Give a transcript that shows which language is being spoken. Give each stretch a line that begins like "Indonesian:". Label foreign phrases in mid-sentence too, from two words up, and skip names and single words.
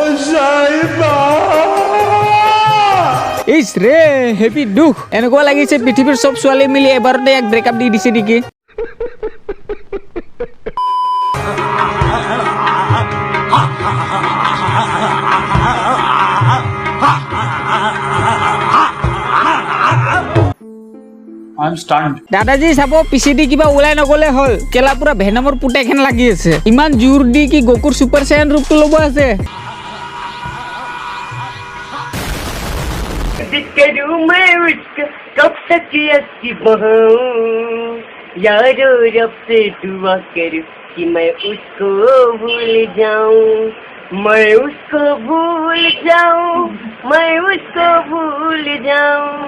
Assamese: ইস ৰে হেপি দুখ এনেকুৱা লাগিছে পৃথিৱীৰ সব ছোৱালী মিলি এবাৰতে এক ব্ৰেকআপ দি দিছে নেকি দাদাজি চাব পিছেদি কিবা ওলাই নগলে হল কেলা পুৰা ভেনমৰ পুতেখন লাগি আছে ইমান জোৰ দি কি গোকুৰ সুপাৰ সায়ান ৰূপটো ল'ব আছে
Hindi: करूं मैं उसका कब तक अच्छी बहूं यारो रब से दुआ करूं कि मैं उसको भूल जाऊं मैं उसको भूल जाऊं मैं उसको भूल जाऊं